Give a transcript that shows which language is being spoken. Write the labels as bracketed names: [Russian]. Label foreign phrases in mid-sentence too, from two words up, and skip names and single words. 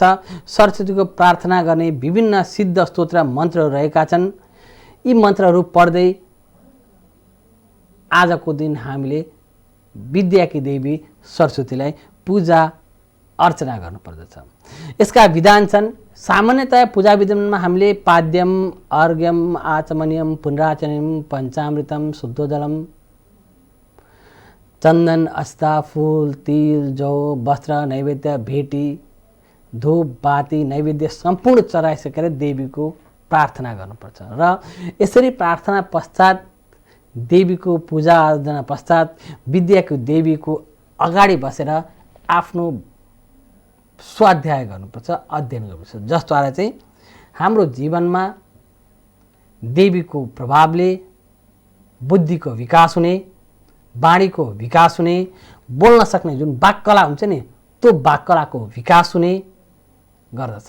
[Nepali] सरस्वतीको प्रार्थना गर्ने विभिन्न सिद्ध स्तोत्र मन्त्रहरू रहेका छन्। यी मन्त्रहरू पढ्दै आजको दिन हामीले विद्याकी देवी सरस्वतीलाई पूजा अर्चना गर्नुपर्दछ। यसका विधान छन्। सामान्यतया पूजा विधानमा हामीले पाद्यम, अर्घ्यम, आचमनियम, पुनराचमनियम, पञ्चामृतम, शुद्धोजलम, चन्दन, अष्टा, फूल, तिल, जौ, वस्त्र, नैवेद्य, भेटी, धूप, बाती, नैवेद्य सम्पूर्ण चढाइसकेर देवीको प्रार्थना गर्नुपर्छ र यसरी प्रार्थना पश्चात देवीको पूजा आराधना पश्चात विद्याको देवीको अगाडि बसेर आफ्नो स्वाध्याय गर्नुपर्छ, अध्ययन गर्नुपर्छ, जसद्वारा चाहिँ हाम्रो जीवनमा देवीको प्रभावले बुद्धिको विकास हुने, वाणीको विकास हुने, बोल्न सक्ने जुन वाक्कला हुन्छ नि त्यो वाक्कलाको विकास हुने गर्दछ।